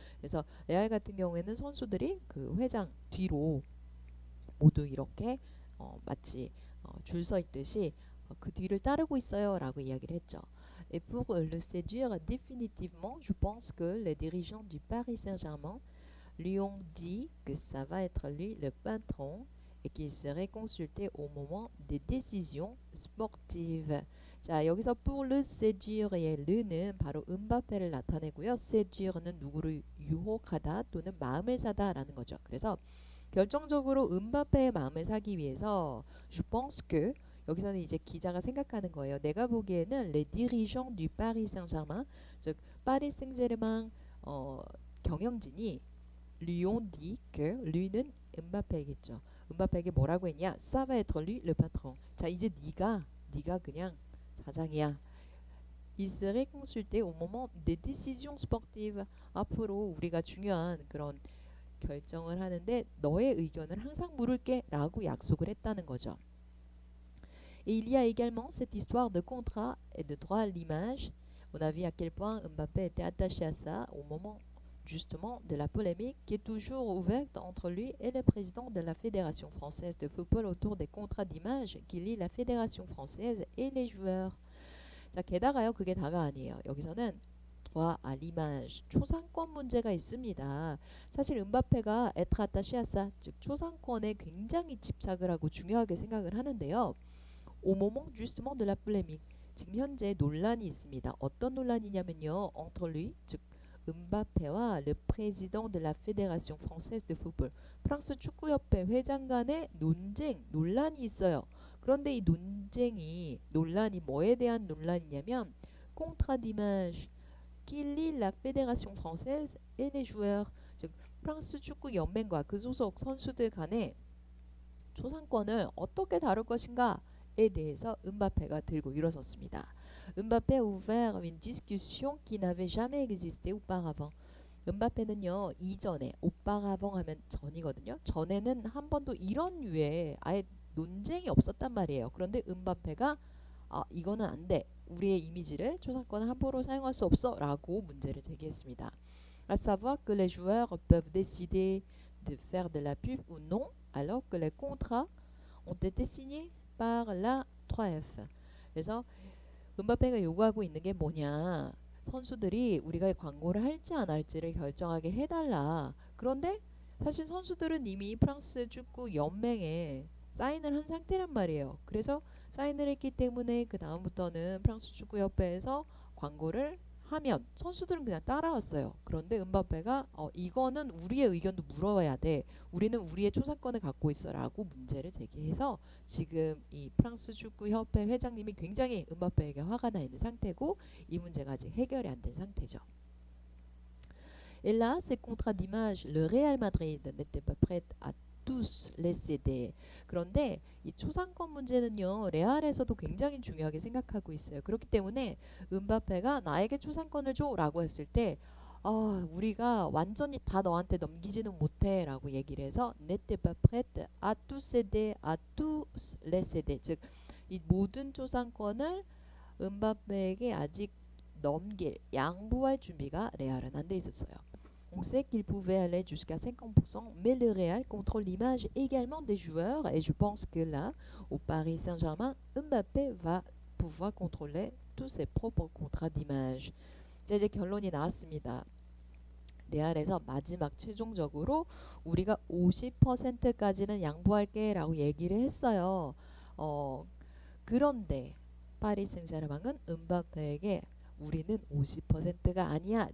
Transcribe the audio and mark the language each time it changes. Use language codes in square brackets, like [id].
[ko] 그래서 레알 같은 경우에는 선수들이 그 회장 뒤로 모두 이렇게 마치 줄 서 있듯이 그 뒤를 따르고 있어요라고 이야기를 했죠. [fr] Et pour le séduire définitivement, je pense que les dirigeants du Paris Saint-Germain lui ont dit que ça va être lui le patron et qu'il serait consulté au moment des décisions sportives. [ko] 자, 여기서 [fr] pour le séduire [ko] 의 le는 바로 음바페를 나타내고요. séduire는 누구를 유혹하다 또는 마음을 사다라는 거죠. 그래서 결정적으로 음바페의 마음을 사기 위해서 [fr] je pense que [ko] 여기서는 이제 기자가 생각하는 거예요. 내가 보기에는 [fr] les dirigeants du Paris Saint-Germain, [ko] 즉 파리 생제르맹 경영진이 [fr] lui ont dit que [ko] lui는 음바페겠죠. 음바페에게 뭐라고 했냐? [fr] Ça va être lui le patron. [ko] 자, 이제 네가 그냥 사장이야. [fr] Il serait consulté au moment des décisions sportives. [ko] 앞으로 우리가 중요한 그런 결정을 하는데 너의 의견을 항상 물을게 라고 약속을 했다는 거죠. [fr] Et il y a également cette histoire de contrat et de droit à l'image. On a vu à quel point Mbappé était attaché à ça au moment justement de la polémique qui est toujours ouverte entre lui et le président de la Fédération française de football autour des contrats d'image qui lient la Fédération française et les joueurs. [ko] 자, 게다가요, 그게 다가 아니에요. 여기서는 droit à l'image, 초상권 문제가 있습니다. 사실 음바페가 [fr] être attaché à ça, [ko] 즉 초상권에 굉장히 집착을 하고 중요하게 생각을 하는데요. [fr] Au moment justement de la polémique, [ko] 지금 현재 논란이 있습니다. 어떤 논란이냐면요, [fr] entre lui, [ko] 즉 음바페와 [fr] le président de la Fédération française de football, [ko] 프랑스 축구협회 회장 간의 논란이 있어요. 그런데 이 논란이 뭐에 대한 논란이냐면 [fr] contrat d'image qui lie la Fédération française et les joueurs, [ko] 즉 프랑스 축구 연맹과 그 소속 선수들 간의 초상권을 어떻게 다룰 것인가에 대해서 음바페가 들고 일어섰습니다. [fr] 음바페 a ouvert une discussion qui n'avait jamais existé auparavant. [ko] 음바페는요, 이전에 auparavant 하면 전이거든요. 전에는 한 번도 이런 류의 아예 논쟁이 없었단 말이에요. 그런데 음바페가 이거는 안 돼. 우리의 이미지를 초상권을 함부로 사용할 수 없어 라고 문제를 제기했습니다. [fr] À savoir que les joueurs peuvent décider de faire de la pub ou non alors que les contrats ont été signés par la 3F. [ko] 그래서 음바페가 요구하고 있는 게 뭐냐? 선수들이 우리가 광고를 할지 안 할지를 결정하게 해달라. 그런데 사실 선수들은 이미 프랑스 축구 연맹에 사인을 한 상태란 말이에요. 그래서 사인을 했기 때문에 그 다음부터는 프랑스 축구협회에서 광고를 하면 선수들은 그냥 따라왔어요. 그런데 음바페가 이거는 우리의 의견도 물어야 돼. 우리는 우리의 초상권을 갖고 있어라고 문제를 제기해서 지금 이 프랑스 축구협회 회장님이 굉장히 음바페에게 화가 나 있는 상태고 이 문제가 아직 해결이 안 된 상태죠. [fr] Et là, ces contrats d'image, le Real Madrid n'était pas prêt à tous les céder. [ko] 그런데 이 초상권 문제는요, 레알에서도 굉장히 중요하게 생각하고 있어요. 그렇기 때문에 음바페가 나에게 초상권을 줘라고 했을 때 우리가 완전히 다 너한테 넘기지는 못해라고 얘기를 해서 [fr] n'était pas prêt à tous céder, à tous les céder. [ko] 즉, 이 모든 초상권을 음바페에게 아직 양보할 준비가 레알은 안 돼 있었어요. [fr] On sait qu'il pouvait aller jusqu'à 50%, mais le Real contrôle l'image également des joueurs. Et je pense que là, au Paris Saint-Germain, Mbappé va pouvoir contrôler tous ses propres contrats d'image. [ko] 자, 이제 결론이 나왔습니다. 레알에서 마지막 최종적으로 우리가 50%까지는 양보할게 라고 얘기를 했어요. 그런데 파리 생제르맹은 음바페에게 우리는 50%가 아니야.